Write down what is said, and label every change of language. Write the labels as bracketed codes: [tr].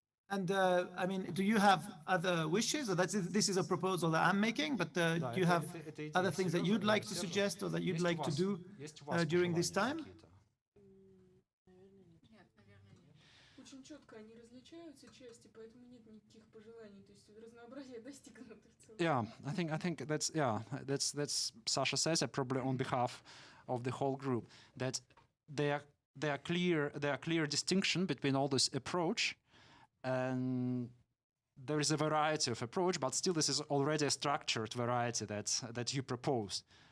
[en] And I mean, do you have other wishes? Or this is a proposal that I'm making, but do you have other things that you'd like to suggest or that you'd like to do during this time? [ru] Очень очень четко, они различаются части, поэтому нет никаких пожеланий, то есть разнообразие достигнуто в целом. [en] Yeah, I think that's Sasha says it probably on behalf of the whole group, that there are clear distinction between all this approach, and there is a variety of approach, but still this is already a structured variety that you propose.